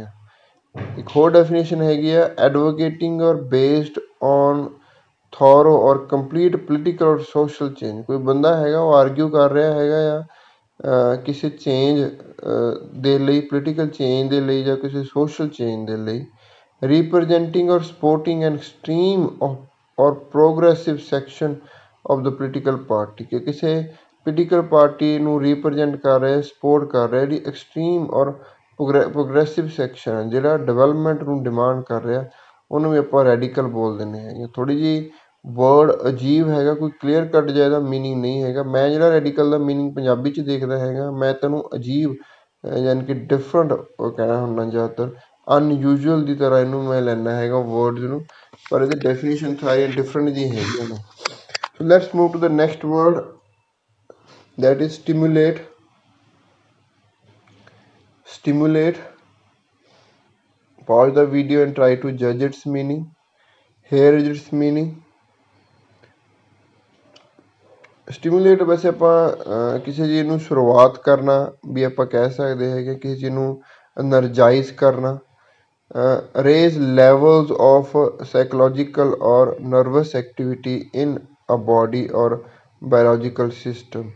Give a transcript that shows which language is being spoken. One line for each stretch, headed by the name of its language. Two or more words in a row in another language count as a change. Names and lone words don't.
Punjabi: ਇੱਕ ਹੋਰ ਡੈਫੀਨੇਸ਼ਨ ਹੈਗੀ ਆ,
English: advocating or based on thorough or complete political or social change.
Punjabi: ਕੋਈ ਬੰਦਾ ਹੈਗਾ ਉਹ ਆਰਗਿਊ ਕਰ ਰਿਹਾ ਹੈਗਾ ਆ ਕਿਸੇ ਚੇਂਜ ਦੇ ਲਈ,
English: political change
Punjabi: ਦੇ ਲਈ ਜਾਂ ਕਿਸੇ
English: social change
Punjabi: ਦੇ ਲਈ।
English: representing or supporting an extreme or progressive section of the political party,
Punjabi: ਕਿ ਕਿਸੇ
English: political party
Punjabi: ਨੂੰ ਰਿਪਰਜੈਂਟ ਕਰ ਰਿਹਾ, ਸਪੋਰਟ ਕਰ ਰਿਹਾ, ਜਿਹੜੀ
English: extreme or progressive section
Punjabi: ਹੈ, ਜਿਹੜਾ ਡਿਵੈਲਪਮੈਂਟ ਨੂੰ ਡਿਮਾਂਡ ਕਰ ਰਿਹਾ, ਉਹਨੂੰ ਵੀ ਆਪਾਂ ਰੈਡੀਕਲ ਬੋਲ ਦਿੰਦੇ ਹੈਗੇ। ਥੋੜ੍ਹੀ ਜਿਹੀ ਵਰਡ ਅਜੀਬ ਹੈਗਾ, ਕੋਈ
English: clear cut
Punjabi: ਜਿਹਾ ਇਹਦਾ ਮੀਨਿੰਗ ਨਹੀਂ ਹੈਗਾ। ਮੈਂ ਜਿਹੜਾ ਰੈਡੀਕਲ ਦਾ ਮੀਨਿੰਗ ਪੰਜਾਬੀ 'ਚ ਦੇਖਦਾ ਹੈਗਾ, ਮੈਂ ਤੈਨੂੰ ਅਜੀਬ ਯਾਨੀ ਕਿ ਡਿਫਰੈਂਟ ਕਹਿਣਾ ਹੁੰਦਾ ਜ਼ਿਆਦਾਤਰ, ਅਨਯੂਜੂਅਲ ਦੀ ਤਰ੍ਹਾਂ ਇਹਨੂੰ ਮੈਂ ਲੈਂਦਾ ਹੈਗਾ ਵਰਡਸ ਨੂੰ, ਪਰ ਇਹਦੇ ਡੈਫੀਨੇਸ਼ਨ ਸਾਰੀਆਂ ਡਿਫਰੈਂਟ ਜੀ ਹੈਗੀਆਂ ਨੇ।
English: so let's move to the next word, that is stimulate. Stimulate. Pause the video and try to judge its meaning. Here is its meaning.
Punjabi: ਸਟਿਮੂਲੇਟ ਵੈਸੇ ਆਪਾਂ ਕਿਸੇ ਚੀਜ਼ ਨੂੰ ਸ਼ੁਰੂਆਤ ਕਰਨਾ ਵੀ ਆਪਾਂ ਕਹਿ ਸਕਦੇ ਹੈਗੇ, ਕਿਸੇ ਚੀਜ਼ ਨੂੰ ਐਨਰਜਾਈਜ਼ ਕਰਨਾ।
English: raise levels of psychological or nervous activity in a body or biological system.